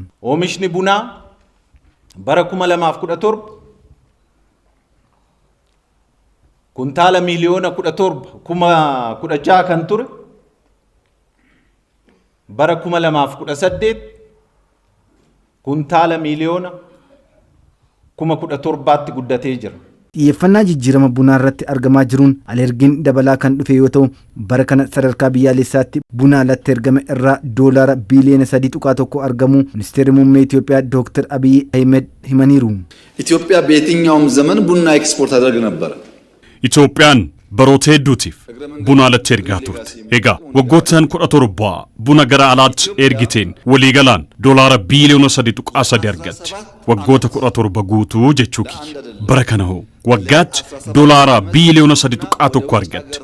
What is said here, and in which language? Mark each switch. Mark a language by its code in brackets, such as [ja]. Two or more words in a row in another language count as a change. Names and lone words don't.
[om] Oomishni bunaa bara 2017 kuntaala miiliyoona 17,016 kan ture bara 2018 kuntaala miiliyoona 17,000tti guddatee jira. Xiyyeeffannaa jijjiirama bunaa irratti argamaa jiruun alergiin dabalaa kan dhufe yoo ta'u bara kana sadarkaa biyyaalessaatti buna alatti ergame irraa doolaara biiliyoona 3.1 argamu ministeerri muummee Itoophiyaa Dr. Abiy Ahmed himaniiru. [am] ኢትዮጵያ በየትኛውም ዘመን ቡና ኤክስፖርት አደረግ ነበር. [om] ኢትዮጵያን baroota hedduutiif buna alatti ergaa turte. Egaa waggoottan 17 buna gara alaatti ergiteen waliigalaan doolaara biiliyoona 3.3 argatte. Waggoota 17 guutuu jechuu kiyya. Bara kana hoo waggaatti doolaara biiliyoona 3.1 argatte.